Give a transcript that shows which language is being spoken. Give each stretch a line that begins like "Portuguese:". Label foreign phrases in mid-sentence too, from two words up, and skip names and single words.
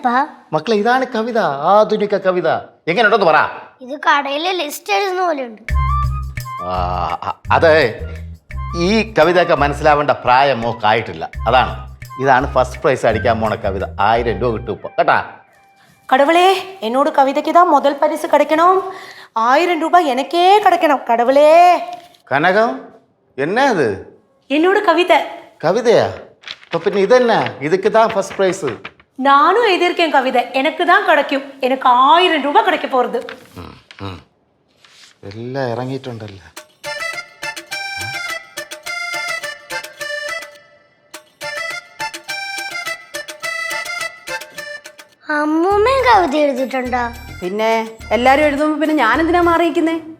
Malayalam: മക്കളെ ഇതാണ് കവിത, ആധുനിക കവിത. എങ്ങനെയുണ്ടെന്ന് പറ. ഇത് കടയിലെ ലിസ്റ്റ് എഴുതുന്ന പോലെ ഉണ്ട്. അത് ഈ കവിതയൊക്കെ മനസ്സിലാവേണ്ട പ്രായം മോക്കായിട്ടില്ല, അതാണ്. ഇതാണ്
English: first prize
Malayalam: അടിക്കാൻ പോണ കവിത. 1000 രൂപ കിട്ടും ഇപ്പൊ കേട്ടാ.
Tamil: கடவுளே என்னோட கவிதைக்கு தான் முதல் பரிசு கிடைக்கணும். 1000 ரூபாய் எனக்கே கிடைக்கணும் கடவுளே.
Malayalam: കനകം എന്നാ ഇത്?
Tamil: என்னோட கவிதை.
Malayalam: കവിതയാ? അപ്പൊ പിന്നെ ഇതെന്നാ? ഇതൊക്കെ താ
English: first prize.
Tamil: நானும் எழுதியிருக்கேன் கவிதை, எனக்கு தான் கிடைக்கும். எனக்கு 1000 ரூபாய் கிடைக்க போறது.
Malayalam: എല്ലാം ഇറങ്ങിയിട്ടുണ്ടല്ലോ. അമ്മൂമ്മയും കവിത എഴുതിയിട്ടുണ്ടോ? പിന്നെ എല്ലാരും എഴുതുമ്പോ പിന്നെ ഞാൻ എന്തിനാ മാറിയിരിക്കുന്നേ?